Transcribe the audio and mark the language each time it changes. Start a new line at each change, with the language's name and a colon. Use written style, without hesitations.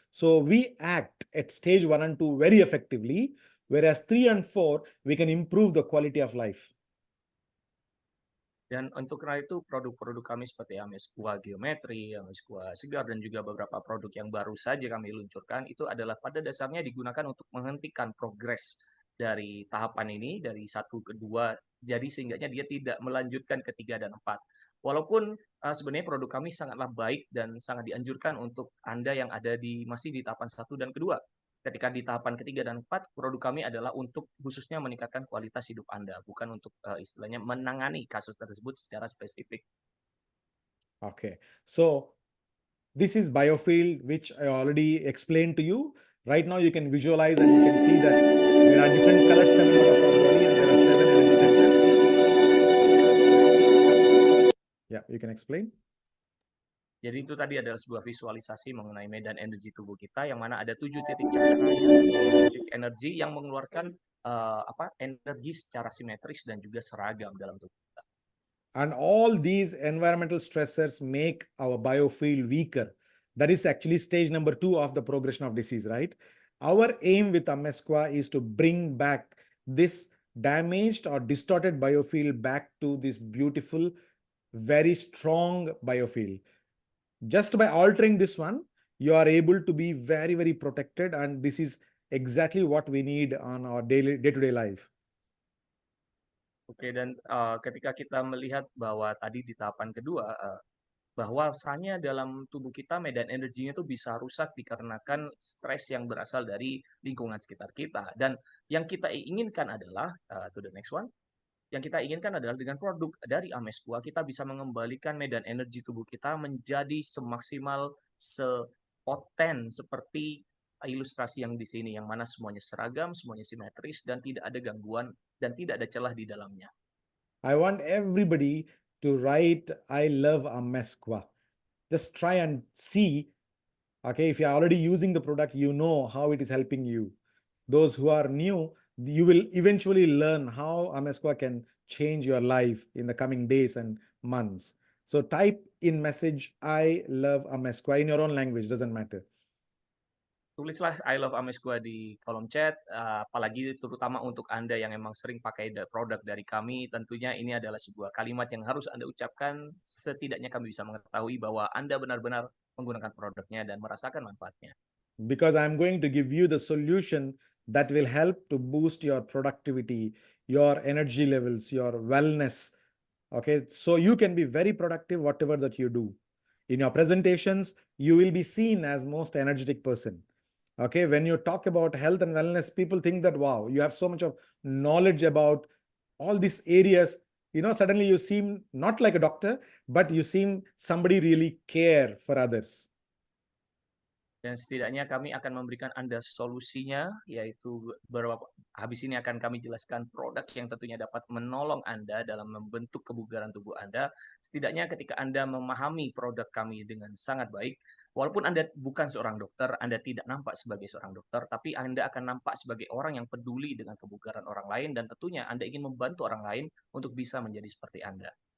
English: So we act at stage 1 and 2 very effectively, whereas 3 and 4, we can improve the quality of life.
Indonesian: Dan untuk karena itu produk-produk kami seperti Amesqua Geometry, Amesqua Segar, dan juga beberapa produk yang baru saja kami luncurkan, itu adalah pada dasarnya digunakan untuk menghentikan progres dari tahapan ini, dari 1 ke 2, jadi sehingganya dia tidak melanjutkan ke 3 dan 4. Walaupun sebenarnya produk kami sangatlah baik dan sangat dianjurkan untuk Anda yang ada masih di tahapan 1 dan kedua. Ketika di tahapan ketiga dan 4, produk kami adalah untuk khususnya meningkatkan kualitas hidup Anda, bukan untuk istilahnya menangani kasus tersebut secara spesifik.
English: Okay, so this is biofield, which I already explained to you. Right now you can visualize and you can see that there are different colors coming out of our body, and there are 7 energy centers. Yeah, you can explain.
Indonesian: Jadi itu tadi adalah sebuah visualisasi mengenai medan energi tubuh kita, yang mana ada 7 titik cahaya, titik energi yang mengeluarkan energi secara simetris dan juga seragam dalam tubuh kita.
English: And all these environmental stressors make our biofield weaker. That is actually stage number 2 of the progression of disease, right? Our aim with Amesqua is to bring back this damaged or distorted biofield back to this beautiful, very strong biofield. Just by altering this one, you are able to be very, very protected, and this is exactly what we need on our day-to-day life.
Indonesian: Oke, dan ketika kita melihat bahwa tadi di tahapan kedua, bahwasanya dalam tubuh kita medan energinya itu bisa rusak dikarenakan stres yang berasal dari lingkungan sekitar kita. Dan yang kita inginkan adalah,
English: to the next one,
Indonesian: yang kita inginkan adalah dengan produk dari Amesqua, kita bisa mengembalikan medan energi tubuh kita menjadi semaksimal, sepoten seperti ilustrasi yang di sini, yang mana semuanya seragam, semuanya simetris, dan tidak ada gangguan, dan tidak ada celah di dalamnya.
English: I want everybody to write, I love Amesqua. Just try and see, okay, if you're already using the product, you know how it is helping you. Those who are new, you will eventually learn how Amesqua can change your life in the coming days and months. So type in message, I love Amesqua in your own language, doesn't matter.
Indonesian: Tulislah
English: I love Amesqua
Indonesian: di kolom chat, apalagi terutama untuk Anda yang memang sering pakai produk dari kami, tentunya ini adalah sebuah kalimat yang harus Anda ucapkan, setidaknya kami bisa mengetahui bahwa Anda benar-benar menggunakan produknya dan merasakan manfaatnya.
English: Because I'm going to give you the solution that will help to boost your productivity, your energy levels, your wellness. Okay, so you can be very productive whatever that you do. In your presentations, you will be seen as most energetic person. Okay, when you talk about health and wellness, people think that, wow, you have so much of knowledge about all these areas. Suddenly you seem not like a doctor, but you seem somebody really care for others.
Indonesian: Dan setidaknya kami akan memberikan Anda solusinya, yaitu habis ini akan kami jelaskan produk yang tentunya dapat menolong Anda dalam membentuk kebugaran tubuh Anda. Setidaknya ketika Anda memahami produk kami dengan sangat baik, walaupun Anda bukan seorang dokter, Anda tidak nampak sebagai seorang dokter, tapi Anda akan nampak sebagai orang yang peduli dengan kebugaran orang lain, dan tentunya Anda ingin membantu orang lain untuk bisa menjadi seperti Anda.